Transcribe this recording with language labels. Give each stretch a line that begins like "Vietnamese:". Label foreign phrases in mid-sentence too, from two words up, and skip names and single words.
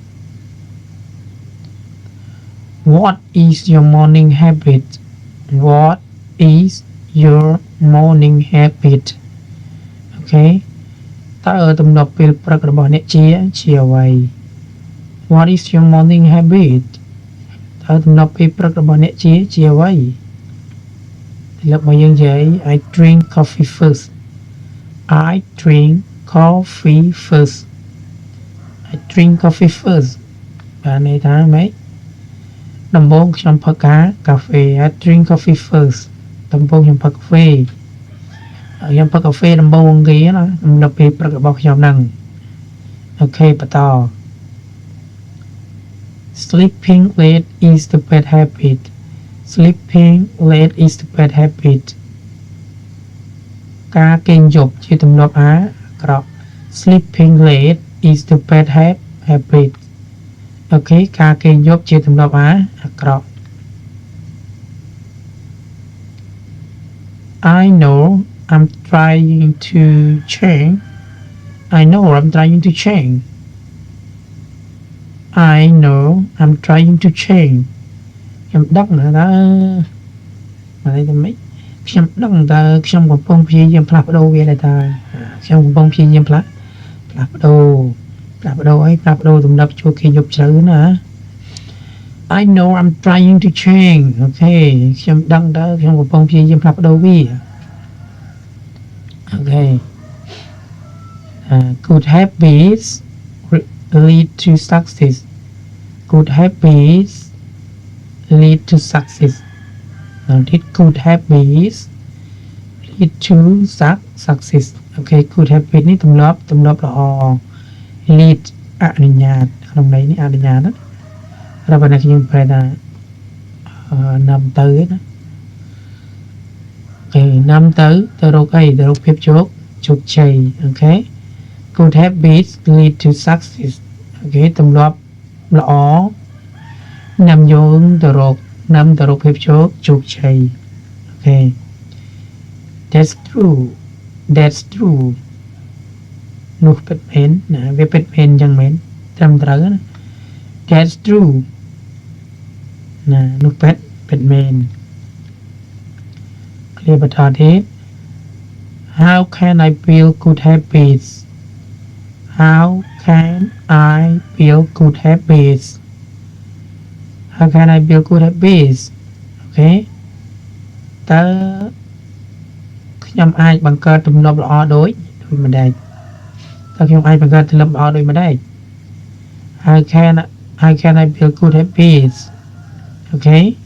English: what is your morning habit what is your morning habit
Khmer: អូខេតើទម្លាប់ពេលព្រឹករបស់អ្នកជាអ្វី
English: what is your morning habit
Khmer: តើទម្លាប់ពេលព្រឹករបស់អ្នកជាអ្វីទម្លាប់របស់យើងជាអី
English: I drink coffee first I drink coffee first
Khmer: I drink coffee first បានន័យថាម៉េចដំបូងខ្ញុំផឹកកាហ្វេ I drink coffee first ដំបូងខ្ញុំផឹកកាហ្វេខ្ញុំផឹកកាហ្វេដំបូងគេណាសម្រាប់ពេលព្រឹករបស់ខ្ញុំហ្នឹងអូខេបន្ត
English: Sleeping late is the bad habit Sleeping late is the bad habit
Khmer: ការគេងយប់ជាទម្លាប់អាក្រក់
English: Sleeping late is the bad habit
Khmer: អូខេការគេងយប់ជាទម្លាប់អាក្រក់
English: I know I'm trying to change I know I'm trying to change I know I'm trying to change
Khmer: ខ្ញុំដឹងថាមកនេះទៅមិនខ្ញុំដឹងតើខ្ញុំកំពុងព្យាយាមផ្លាស់ប្ដូរវាដែរតើខ្ញុំកំពុងព្យាយាមផ្លាស់ប្ដូរអីផ្លាស់ប្ដូរទម្លាប់ជួគេយប់ជ្រៅណា
English: I know I'm trying to change
Khmer: អូខេខ្ញុំដឹងតើខ្ញុំកំពុងព្យាយាមផ្លាស់ប្ដូរវា
English: អូខេ good habits lead to success good habits lead to success did good habits lead to success អូខេ good habit នេះ
Khmer: ទម្លាប់ល្អ
English: lead
Khmer: អនុញ្ញាតក្នុងន័យនេះអនុញ្ញាតណារាប់តែខ្ញុំប្រែថានាំទៅណា អូខេនាំទៅរកអីទៅរកភាពជោគជ័យអូខេ
English: good habits lead to success
Khmer: អូខេទម្លាប់ល្អនាំយើងទៅរកភាពជោគជ័យអូខេ
English: that's true
Khmer: នោះពិតមែនណាវាពិតមែនអញ្ចឹងមែនត្រឹមត្រូវណា
English: that's true
Khmer: ណានោះពិតមែន
English: clear បន្តទៀត how can I build good habits how can I build good habits how can I build good habits
Khmer: អូខេតើខ្ញុំអាចបង្កើតទម្លាប់ល្អដូចម្ដេចតើខ្ញុំអាចបង្កើតទម្លាប់ល្អដូចម្ដេច
English: how can I build good habits okay